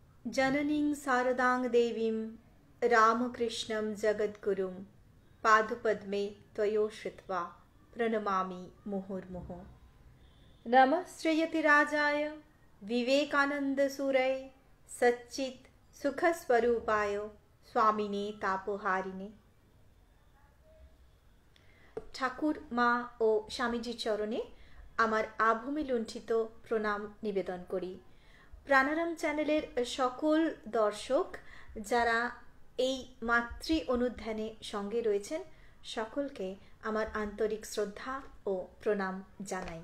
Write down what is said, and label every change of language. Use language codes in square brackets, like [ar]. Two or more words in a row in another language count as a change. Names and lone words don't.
[sa] जननीं शारदां देवीं रामकृष्णं जगद्गुरुं पादुपद्मे त्वयोश्रित्वा प्रणमामि मुहुर्मुहुः। नमः श्रेयतिराजाय विवेकानन्दसूरये सच्चित् सुखस्वरूपाय स्वामिने तापहारिणे। [bn] ঠাকুর মা ও স্বামীজির চরণে আমার আভূমি লুণ্ঠিত প্রণাম নিবেদন করি। প্রাণারাম চ্যানেলের সকল দর্শক যারা এই মাতৃ অনুধ্যানে সঙ্গে রয়েছেন সকলকে আমার আন্তরিক শ্রদ্ধা ও প্রণাম জানাই।